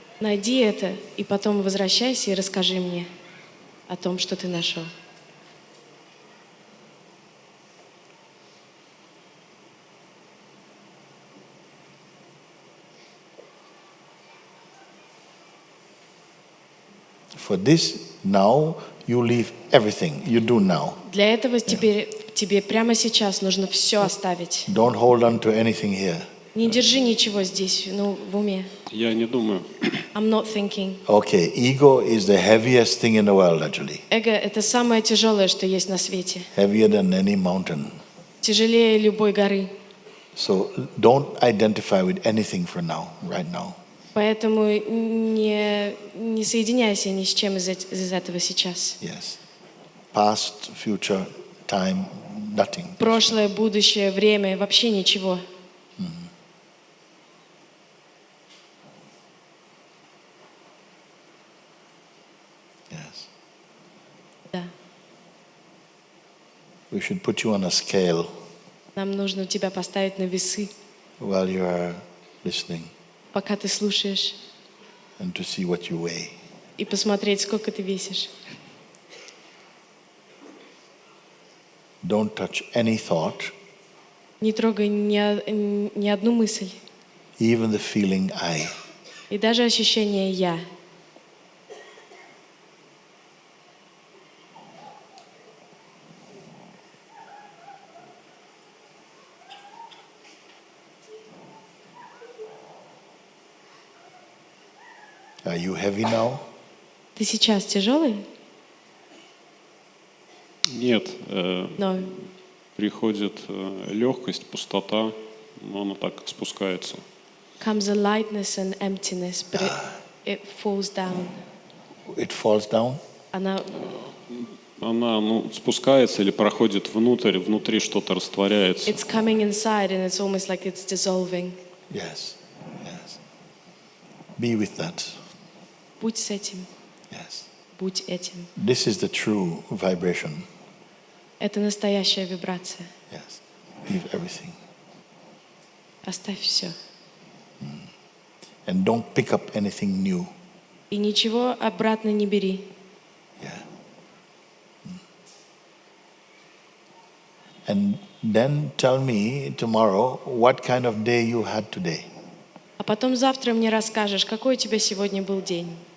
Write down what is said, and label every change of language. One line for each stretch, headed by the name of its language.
Russian: Найди это, и потом возвращайся и расскажи мне о том, что ты нашел.
English: For this, now you leave everything you do now.
Russian: Для этого тебе прямо сейчас нужно все оставить.
English: Don't hold on to anything here.
Russian: Не держи ничего здесь, в уме. Я не думаю.
English: I'm not thinking. Okay, ego is the heaviest thing in the world actually.
Russian: Эго — это самое тяжелое, что есть на свете.
English: Heavier than any mountain.
Russian: Тяжелее любой горы.
English: So don't identify with anything for now, right now.
Russian: Поэтому не соединяйся ни с чем из этого сейчас.
English: Yes. Past, future, time, nothing.
Russian: Прошлое, будущее, время — вообще ничего.
English: Yes.
Russian: Да.
English: We should put you on a scale
Russian: Нам нужно тебя поставить на весы,
English: while you are listening
Russian: пока ты слушаешь,
English: and to see what you weigh.
Russian: и посмотреть, сколько ты весишь.
English: Don't touch any thought,
Russian: Не трогай ни одну мысль.
English: even the feeling I.
Russian: И даже ощущение «я».
English: Are you heavy now?
Russian: Ты сейчас тяжелый? Нет, Но приходит легкость, пустота, но она так спускается.
English: comes a lightness and emptiness, but it falls down. It falls down?
Russian: Она Она спускается или проходит внутри что-то растворяется.
English: It's coming inside and it's almost like it's dissolving. Yes. Yes. Be with that.
Russian: Будь с этим,
English: Yes.
Russian: будь этим.
English: This is the true vibration.
Russian: Это настоящая вибрация.
English: Yes. Leave everything.
Russian: Оставь все.
English: And don't pick up anything new.
Russian: И ничего обратно не бери.
English: Yeah. And then tell me tomorrow what kind of day you had today.
Russian: А потом завтра мне расскажешь, какой у тебя сегодня был день.